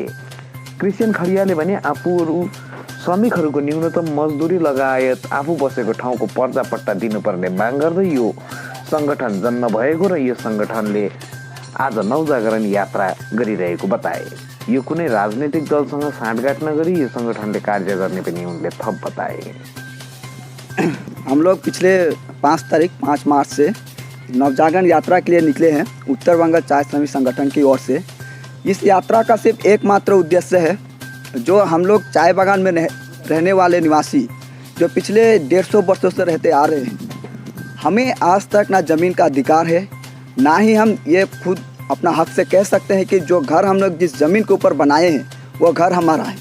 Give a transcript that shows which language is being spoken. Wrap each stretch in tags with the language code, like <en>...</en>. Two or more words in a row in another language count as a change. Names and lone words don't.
<ne>क्रिस्चियन खडियाले भने आफूहरू श्रमिकहरूको न्यूनतम मजदुरी लगायत आफू बसेको ठाउँको पर्जापट्टा दिनुपर्ने माग गर्दै यो संगठन जन्म भएको र यो संगठनले आज नवजागरण यात्रा गरिरहेको बताए। यो कुनै राजनीतिक दलसँग साँठगाँठ नगरी यो संगठनले कार्य गर्ने पनि उनले थप बताए।</ne> <hi>हम लोग पिछले 5 मार्च से नवजागरण यात्रा के लिए निकले हैं उत्तर बंगाल चाय श्रमिक संगठन की ओर से। इस यात्रा का सिर्फ एकमात्र उद्देश्य है, जो हम लोग चाय बागान में रहने वाले निवासी जो पिछले 150 वर्षों से रहते आ रहे हैं, हमें आज तक ना ज़मीन का अधिकार है, ना ही हम ये खुद अपना हक से कह सकते हैं कि जो घर हम लोग जिस ज़मीन के ऊपर बनाए हैं वो घर हमारा है।</hi>